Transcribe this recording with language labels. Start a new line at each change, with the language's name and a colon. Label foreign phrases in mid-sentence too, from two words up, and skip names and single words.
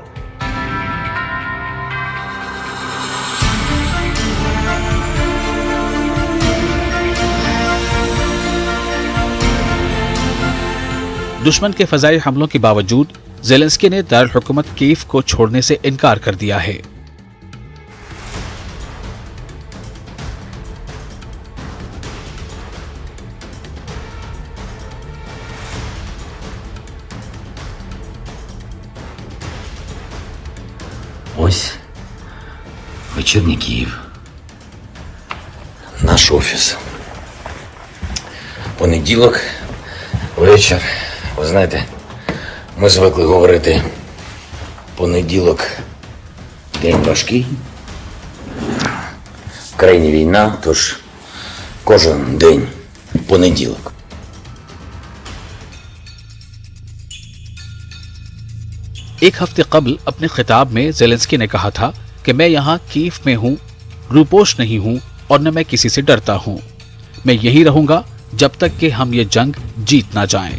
Urdu: دشمن کے فضائی حملوں کے باوجود زیلنسکی نے دارالحکومت کیف کو چھوڑنے سے انکار کر دیا ہے.
Ukrainian: Ось вечірній Київ. Наш офіс. Понеділок, вечір. Ви знаєте, ми звикли говорити понеділок день важкий. В країні війна, тож кожен день понеділок.
Urdu: ایک ہفتے قبل اپنے خطاب میں زیلنسکی نے کہا تھا کہ میں یہاں کیف میں ہوں، روپوش نہیں ہوں اور نہ میں کسی سے ڈرتا ہوں. میں یہی رہوں گا جب تک کہ ہم یہ جنگ جیت نہ جائیں.